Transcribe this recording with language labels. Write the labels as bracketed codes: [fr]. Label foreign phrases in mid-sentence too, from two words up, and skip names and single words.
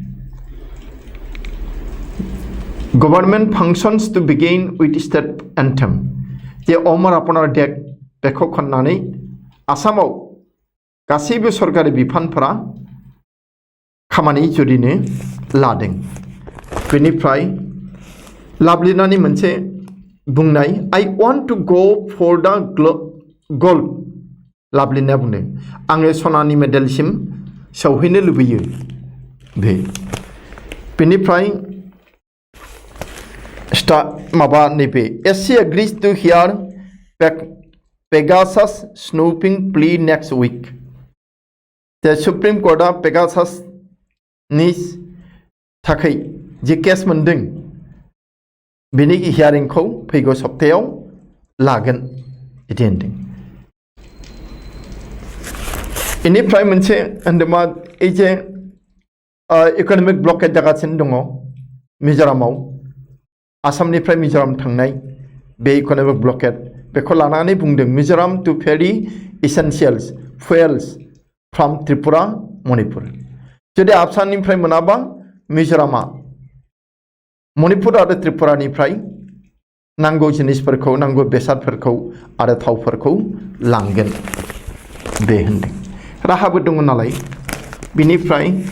[en] government functions to begin with state anthem [brx] जे अमर आपनार देक बेखौ खननानै आसामाव गासैबो सरकारि बिफानफोरा खामानि जुरिनो लादों बेनिफ्राय लाभलिनानि मोनसे बुंनाय [en] I want to go for the gold [brx] लाभलिनाया बुंदों आङो सनानि मेडेलसिम सौहैनो लुबैयो बेनिफ्राय माबा नैबे [en] SC agrees to hear Pegasus snooping plea next week [brx] द सुप्रीम कोर्टआ पेगासासनि थाखाय जि केस मोनदों बेनि हियारिंखौ फैगौ सप्तायाव लागोन बिदि होनदों बेनिफ्राय मोनसे होनदोंमा [as] এই যে [en] economic blockade [brx] जागासिनो दङ मिजोरामाव आसामनिफ्राय मिजोराम थांनाय बे [en] economic blockade [brx] बेखौ लानानै बुंदों [en] Mizoram to ferry essentials fuels from Tripura Manipur [brx] जुदि आसामनिफ्राय मोनाबा मिजोरामा मणिपुर आरो त्रिपुरानिफ्राय नांगौ जिनिसफोरखौ नांगौ बेसादफोरखौ आरो थावफोरखौ लांगोन बे होनदों राहाबो दङ नालाय बिनिफ्राय